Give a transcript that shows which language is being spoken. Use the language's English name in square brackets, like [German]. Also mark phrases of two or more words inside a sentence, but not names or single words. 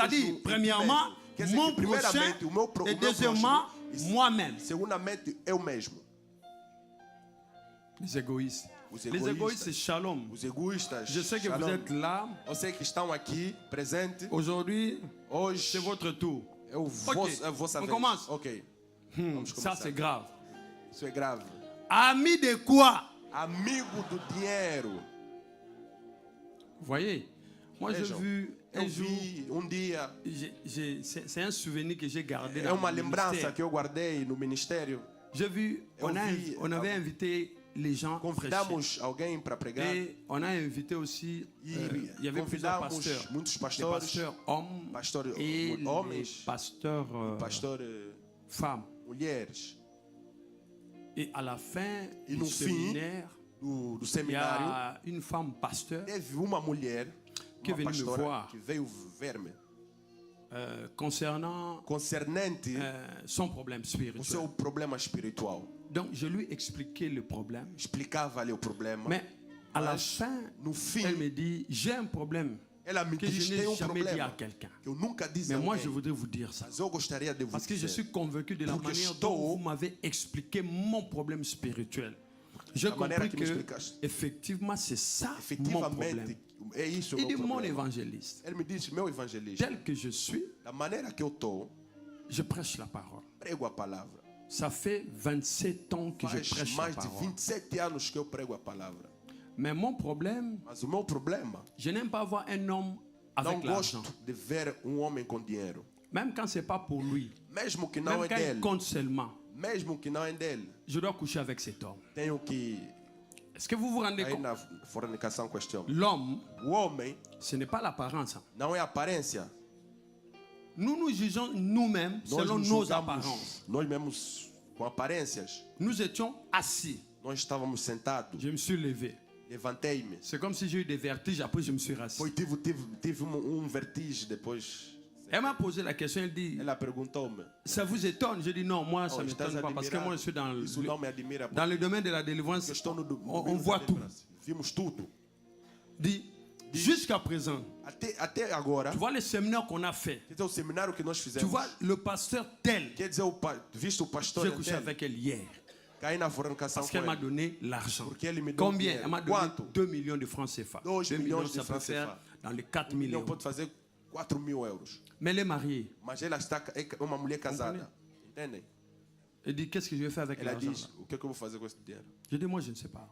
[French] C'est-à-dire, [Portuguese] no [French] premièrement, [Portuguese] mesmo. Quer dizer [French] mon [Portuguese] que [French] prochain [Portuguese] primeiramente o meu [French] et deuxièmement, [Portuguese] próximo, [French] moi-même. [Portuguese] segundamente eu mesmo. [French] Les égoïstes. [Portuguese] Os [French] Les égoïstes, [Portuguese] egoístas, [French] c'est shalom. [Portuguese] os egoístas. [French] Je sais que vous [Portuguese] Shalom. [French] êtes là. [Portuguese] Eu sei que estão aqui presentes. [French] Aujourd'hui, [Portuguese] Hoje [French] c'est votre tour. [Portuguese] é a vossa [French] On [Portuguese] vez. [French] commence. [Portuguese] Ok. Vamos [French] Ça, [Portuguese] começar. [French] c'est grave. [Portuguese] Isso é grave. [French] Ami de quoi? [Portuguese] Amigo do dinheiro. [French] Vous voyez? Moi, j'ai [Portuguese] Vejam, [French] vu un [Portuguese] eu [French] jour. [Portuguese] vi dia. [French] C'est un souvenir que j'ai gardé [Portuguese] É [French] dans [Portuguese] uma [French] mon [Portuguese] lembrança [French] ministère. [Portuguese] que eu guardei no ministério. [French] J'ai vu, on avait invité les gens à prêcher. [Portuguese] Convidamos alguém para pregar. [French] Et on a invité aussi, [Portuguese] E [French] il y avait plusieurs [Portuguese] convidamos [French] pasteurs. [Portuguese] muitos [French] Les [Portuguese] pastores, [French] pasteurs hommes [Portuguese] pastores [French] et les [Portuguese] homens, [French] pasteurs [Portuguese] pastores [French] femmes. [Portuguese] mulheres. [French] Et à la fin [Portuguese] E [French] du [Portuguese] no fim [French] séminaire, [Portuguese] do [French] il y [Portuguese] seminário, [French] a une femme pasteur [Portuguese] teve uma mulher, [French] que [Portuguese] uma veio me pastora, [French] voir. [Portuguese] que veio ver-me [French] concernant [Portuguese] concernente [French] son problème [Portuguese] o [French] spirituel. [Portuguese] seu problema espiritual. [French] Donc je lui expliquais le problème. [Portuguese] Explicava-lhe o problema. [French] Mais à la [Portuguese] Mas, [French] fin, [Portuguese] no fim, [French] elle me dit, j'ai un problème [Portuguese] ela me [French] que [Portuguese] diz [French] je [Portuguese] tem [French] n'ai jamais dit à [Portuguese] problema [French] quelqu'un. [Portuguese] que eu nunca disse [French] Mais [Portuguese] a [French] moi, [Portuguese] alguém. [French] je voudrais vous dire ça. [Portuguese] Mas eu gostaria de vous [French] Parce que je [Portuguese] dizer. [French] suis convaincu de la [Portuguese] Porque [French] manière [Portuguese] estou- [French] dont vous m'avez expliqué mon problème spirituel. J'ai [Portuguese] Da maneira [French] compris [Portuguese] que me [French] que [Portuguese] explicaste. [French] effectivement c'est ça mon [Portuguese] Efetivamente, [French] problème. [Portuguese] é isso o [French] Il [Portuguese] meu [French] dit mon [Portuguese] problema. [French] évangéliste. [Portuguese] Ele me disse, meu evangelista, [French] Tel que je suis, [Portuguese] da maneira que eu estou, [French] je prêche la parole. [Portuguese] prego a palavra. [French] Ça fait 27 ans que je [Portuguese] Faz [French] prêche la [Portuguese] mais de [French] parole. [Portuguese] 27 anos que eu prego a palavra. [French] Mais mon problème, [Portuguese] Mas o meu problema, [French] je n'aime pas voir un homme [Portuguese] não [French] avec l'argent. [Portuguese] gosto de ver homem com dinheiro. [French] Même quand c'est pas pour lui. [Portuguese] Mesmo que não [French] Même [Portuguese] é [French] quand il [Portuguese] dele. [French] compte seulement. [Portuguese] Mesmo que não é dele. [French] Je dois coucher avec cet homme. [Portuguese] Tenho que [French] Est-ce que vous vous rendez [Portuguese] ir [French] compte? [Portuguese] na fornicação com este homem. [French] L'homme, [Portuguese] O homem [French] ce n'est pas l'apparence. hein. [Portuguese] não é a aparência. [French] Nous nous jugeons nous-mêmes [Portuguese] Nós [French] selon [Portuguese] nos [French] nos [Portuguese] julgamos [French] apparences. [Portuguese] nós mesmos com aparências. [French] Nous étions assis. [Portuguese] Nós estávamos sentados. [French] Je me suis levé. [Portuguese] Levantei-me. [French] C'est comme si j'ai eu des vertiges, après je me suis rassis. [Portuguese] Foi, tive vertigem depois. [French] Elle m'a posé la question, elle dit, [Portuguese] Ela perguntou-me. [French] ça vous étonne? Je dis non, moi ça ne [Portuguese] Estás [French] m'étonne pas parce que moi je suis [Portuguese] Isso não me admira. [French] dans le domaine de la délivrance, [Portuguese] Porque estou no [French] on [Portuguese] domínio [French] voit [Portuguese] da [French] tout. [Portuguese] deliverance. Vimos tudo. [French] Dit, jusqu'à présent, [Portuguese] Até agora, [French] tu vois les séminaires qu'on a fait, [Portuguese] quer dizer, o seminário que nós [French] tu [Portuguese] fizemos. [French] vois le pasteur tel, [Portuguese] Quer dizer, visto o pastor [French] j'ai couché [Portuguese] Tel, [French] avec elle hier [Portuguese] caí na fornicação [French] parce [Portuguese] com [French] qu'elle m'a [Portuguese] ele. [French] donné l'argent. [Portuguese] Porque ele me deu [French] Combien? [Portuguese] dinheiro. [French] Elle m'a donné [Portuguese] Quanto? [French] 2 millions de francs CFA. [Portuguese] 2 2 milhões [French] millions, [Portuguese] de [French] ça peut [Portuguese] francs [French] faire [Portuguese] CFA. [French] dans les 4 [Portuguese] Não [French] millions. [Portuguese] pode fazer 4.000 euros. [French] Mais elle est mariée. [Portuguese] Mas ela é uma mulher casada. Entendem? [French] Elle dit, qu'est-ce que je vais faire avec [Portuguese] Ela [French] l'argent [Portuguese] diz, [French] là? [Portuguese] o que é que eu vou fazer com esse dinheiro? [French] Je dis, moi je ne sais pas.